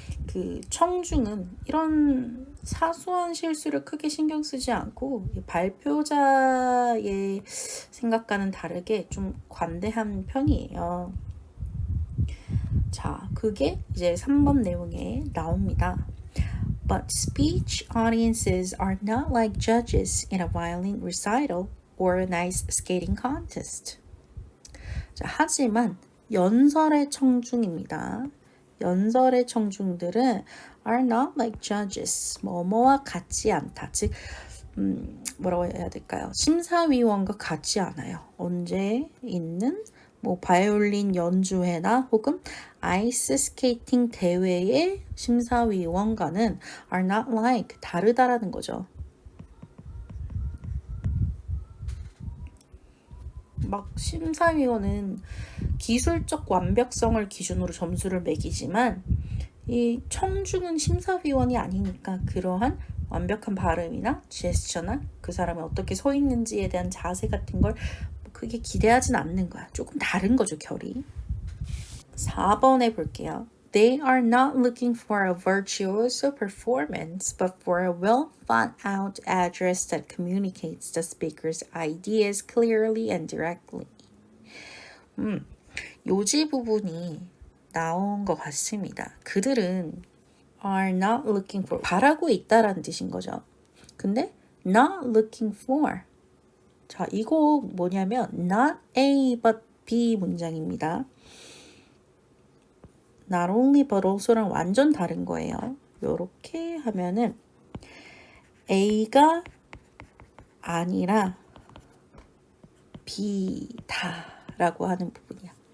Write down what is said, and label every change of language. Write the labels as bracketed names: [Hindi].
[Korean] 그 청중은 이런 사소한 실수를 크게 신경 쓰지 않고 발표자의 생각과는 다르게 좀 관대한 편이에요. 자, 그게 이제 3번 내용에 나옵니다. [English] But speech audiences are not like judges in a violin recital or a nice skating contest. [Korean] 자, 하지만 연설의 청중입니다. 연설의 청중들은 are not like judges. 뭐뭐와 같지 않다. 즉, 뭐라고 해야 될까요? 심사위원과 같지 않아요. 언제 있는 뭐 바이올린 연주회나 혹은 아이스 스케이팅 대회의 심사위원과는 are not like, 다르다라는 거죠. 막 심사위원은 기술적 완벽성을 기준으로 점수를 매기지만 이 청중은 심사위원이 아니니까 그러한 완벽한 발음이나 제스처나 그 사람이 어떻게 서 있는지에 대한 자세 같은 걸 크게 기대하진 않는 거야. 조금 다른 거죠, 결이. 4번에 볼게요. [English] They are not looking for a virtuoso performance, but for a well-thought-out address that communicates the speaker's ideas clearly and directly. [Korean] 요지 부분이 나온 것 같습니다. 그들은 are not looking for, 바라고 있다라는 뜻인 거죠. [English] 근데 not looking for. [Korean] 자, 이거 뭐냐면 not A but B 문장입니다. not only but also 랑 완전 다른 거예요. 요렇게 하면은 A가 아니라 B다라고 하는 부분이야.